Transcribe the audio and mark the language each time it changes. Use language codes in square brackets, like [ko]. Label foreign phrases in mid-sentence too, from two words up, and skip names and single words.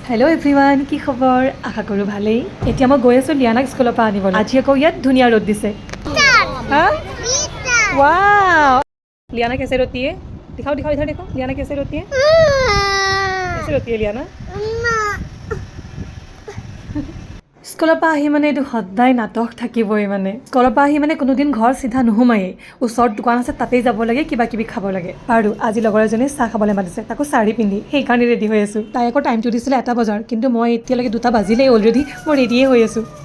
[en] hello everyone, [as] কি খবৰ? আশা কৰোঁ ভালেই। এতিয়া মই গৈ আছোঁ লিয়ানাক স্কুলৰ পৰা আনিবলৈ। আজি আকৌ ইয়াত ধুনীয়া ৰ'দ দিছে। হা ৱাও, [hi] लियाना कैसे रोती है? दिखाओ दिखाओ इधर देखो, लियाना कैसे रोती है? कैसे रोती है लियाना? [as] স্কুলৰ পৰা আহি মানে এইটো সদায় নাটক থাকিবই মানে। স্কুলৰ পৰা আহি মানে কোনোদিন ঘৰ চিধা নোসোমায়েই। ওচৰত দোকান আছে, তাতেই যাব লাগে, কিবা কিবি খাব লাগে। আৰু আজি লগৰ এজনীয়ে চাহ খাবলৈ মাতিছে, তাকো শাৰী পিন্ধি, সেইকাৰণে ৰেডি হৈ আছোঁ। তাই আকৌ টাইমটো দিছিলে 1 বজাৰ, কিন্তু মই এতিয়ালৈকে 2টা বাজিলেই অলৰেডি, মই ৰেডিয়ে হৈ আছোঁ।